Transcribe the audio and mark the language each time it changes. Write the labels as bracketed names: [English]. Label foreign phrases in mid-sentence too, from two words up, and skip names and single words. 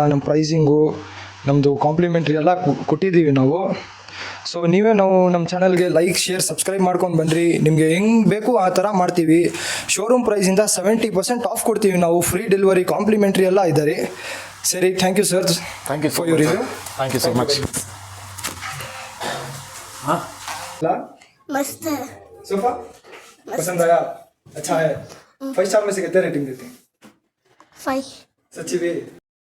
[Kannada] ನಮ್ಮ ಪ್ರೈಸಿಂಗು, ನಮ್ಮದು ಕಾಂಪ್ಲಿಮೆಂಟ್ರಿ ಎಲ್ಲ ಕೊಟ್ಟಿದ್ದೀವಿ ನಾವು. ಸೊ ನೀವೇ ನಮ್ಮ ಚಾನಲ್ಗೆ [English] like, share, subscribe [Kannada] ಮಾಡ್ಕೊಂಡು ಬನ್ನಿರಿ. ನಿಮಗೆ ಹೆಂಗೆ ಬೇಕು ಆ ಥರ ಮಾಡ್ತೀವಿ. ಶೋರೂಮ್ ಪ್ರೈಸಿಂದ 70% ಆಫ್ ಕೊಡ್ತೀವಿ ನಾವು. [English] free delivery, [Kannada] ಕಾಂಪ್ಲಿಮೆಂಟ್ರಿ ಎಲ್ಲ ಇದ್ದಾರೆ. ಸರಿ, [English] thank you sir. Thank you for your review. Thank you so much. [Hindi] मस्त है। सोफा पसंद आया? अच्छा है। 5 स्टार में से कितने रेटिंग देते हैं? 5। सच्ची भी?